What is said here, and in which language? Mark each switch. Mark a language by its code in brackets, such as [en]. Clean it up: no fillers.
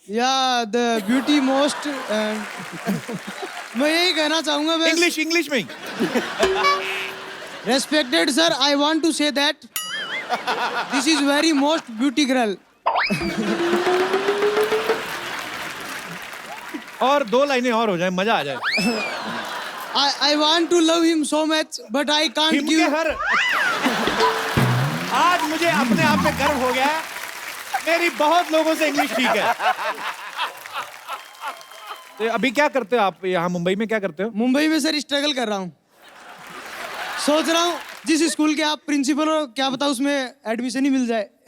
[hi] या the beauty most. मैं यही कहना चाहूंगा बस। इंग्लिश में ही। [en] Respected sir, I want to say that this is very most beauty girl. [hi] और 2 लाइनें और हो जाए, मजा आ जाए। [en] I want to love him so much, but I can't give. [hi] आज मुझे अपने आप पे गर्व हो गया है, मेरी बहुत लोगों से इंग्लिश ठीक है। तो अभी क्या करते हो आप यहाँ मुंबई में, क्या करते हो? मुंबई में सर स्ट्रगल कर रहा हूँ। सोच रहा हूँ जिस स्कूल के आप प्रिंसिपल हो, क्या पता उसमें एडमिशन ही मिल जाए।